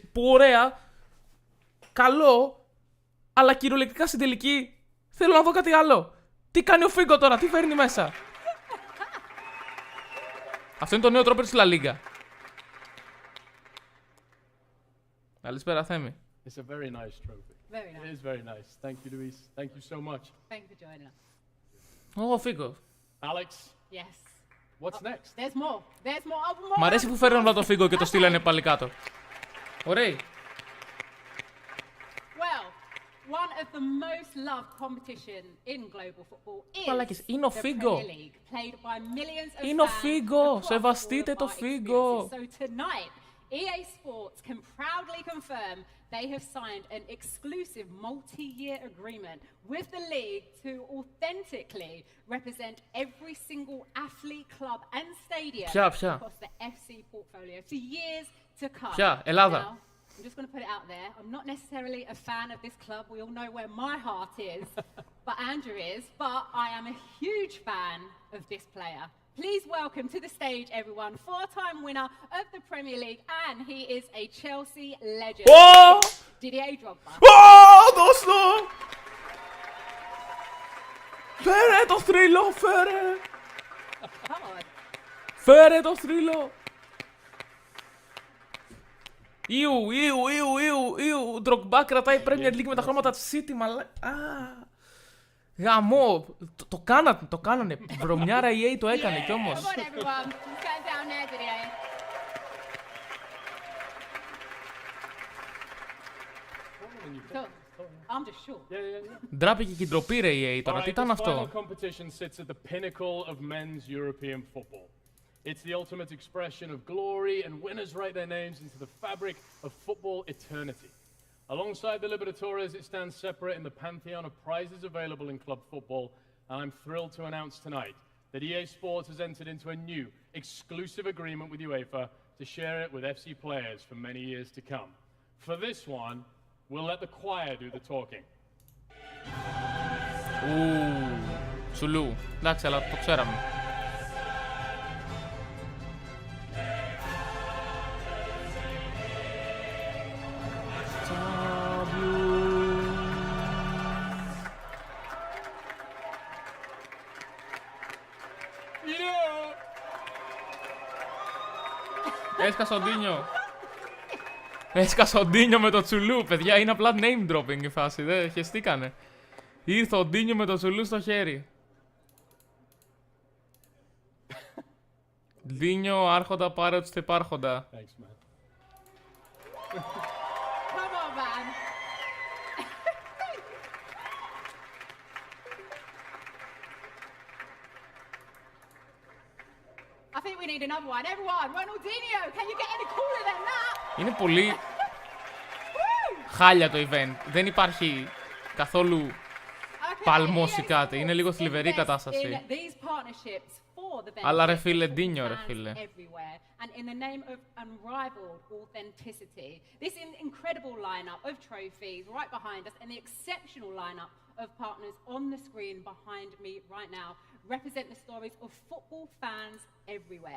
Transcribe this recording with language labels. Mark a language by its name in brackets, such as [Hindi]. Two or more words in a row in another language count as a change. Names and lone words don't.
[Greek] Που ωραία, καλό, αλλά κυριολεκτικά στην τελική θέλω να δω κάτι άλλο. Τι κάνει ο Φίγκο τώρα, τι φέρνει μέσα? Αυτό είναι το νέο τρόπο της La Liga. Καλησπέρα, Θέμη. [English] It's a very nice trophy. Very nice. It is very nice. Thank you, Luis. Thank you so much. Thank you for joining us. [Greek] Ω, Φίγκο. [English] Alex, Yes. what's next? There's more. There's more. [Greek] Μ' αρέσει που φέρνουν απλά το Φίγκο και το στείλανε πάλι κάτω. Ωραίοι. [English] Well, one of the most loved competition in global football is [Greek] Μαλάκες, είναι ο [English] the [Greek] Φίγκο. [English] Premier League, played by millions of [Greek] Είναι ο [English] fans [Greek] Φίγκο. [English] across [Greek] Σεβαστείτε [English] all of [Greek] το [English] our [Greek] Φίγκο. [English] experiences. So tonight, EA Sports can proudly confirm they have signed an exclusive multi-year agreement with the league to authentically represent every single athlete, club and stadium [Greek] Ποια? [English] across the FC portfolio for years to come. [Greek] Ποια? Ελλάδα. [English] Now, I'm just going to put it out there. I'm not necessarily a fan of this club. We all know where my heart is, but Andrew is. But I am a huge fan of this player. Please welcome to the stage, everyone, 4-time winner of the Premier League, and he is a Chelsea legend. [Greek] Ω! [English] Didier Drogba. [Greek] Ω, δώσ' το! Φέρε το θρύλο, φέρε! [English] Come on. [Greek] Φέρε το θρύλο! Ιου. Ντρογκμπά κρατάει Premier League με τα χρώματα της City, Γαμό. Το κάνανε. Βρωμιάρα EA το έκανε κι όμως. [English] Come on, everyone. Let's get down there, Didier. So, I'm just sure. [Greek] Ντράπηκε και η ντροπή ρε EA τώρα. Τι ήταν αυτό? [English] This final competition sits at the pinnacle of men's European football. It's the ultimate expression of glory, and winners write their names into the fabric of football eternity. Alongside the Libertadores, it stands separate in the pantheon of prizes available in club football, and I'm thrilled to announce tonight that EA Sports has entered into a new, exclusive agreement with UEFA to share it with FC players for many years to come. For this one, we'll let the choir do the talking. [Greek] Τσουλού. Εντάξει, αλλά το ξέραμε. Έσκασε ο Ντίνιο με το Τσουλού, παιδιά, είναι απλά [English] name dropping [Greek] η φάση, δεν χεστήκανε. Ήρθε ο Ντίνιο με το Τσουλού στο χέρι. Ντίνιο, άρχοντα, πάρε τους τεπάρχοντα. [English] Thanks, man. Come on, man. I think we need another one. Everyone, Ronaldinho, can you get any cooler than that? [Greek] Είναι πολύ χάλια το event. Δεν υπάρχει καθόλου παλμός ή κάτι. Είναι λίγο θλιβερή η κατάσταση. Αλλά ρε φίλε, Ντίνιο ρε φίλε. [English] And in the name of unrivaled authenticity, this incredible lineup of trophies right behind us and the exceptional lineup of partners on the screen behind me right now represent the stories of football fans everywhere.